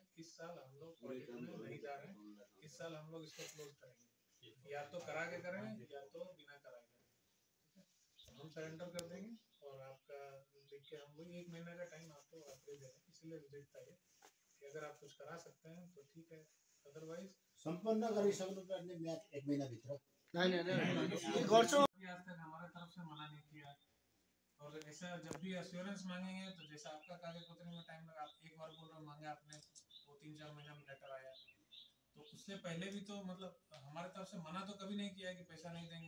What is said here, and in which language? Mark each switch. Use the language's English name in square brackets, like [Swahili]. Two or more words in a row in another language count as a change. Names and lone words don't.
[Hindi] इस साल हम लोग ऑडिट में नहीं जा रहे हैं। इस साल हम लोग इसको क्लोज करेंगे, या तो करा के करें या तो बिना कराए करें। ठीक है, तो हम सरेंडर कर देंगे और आपका लिख के हम वही 1 महीने का टाइम आपको आखिरी दे रहे हैं। इसलिए विजिट चाहिए कि अगर आप कुछ करा सकते हैं तो ठीक है, अदरवाइज [Nepali] सम्पन्न गरिसक्नुपर्ने म्याद 1 महिनाभित्र नहीं गर्छौँ। [Hindi] आज तक हमारे तरफ से मना नहीं किया। और ऐसा जब भी एश्योरेंस मांगेंगे तो जैसा आपका कागज पत्र में टाइम लगा, आप एक बार बोल रहे मांगे आपने, वो 3-4 महीना में लेटर आया। तो उससे पहले भी तो मतलब हमारे तरफ से मना तो कभी नहीं किया कि पैसा नहीं देंगे।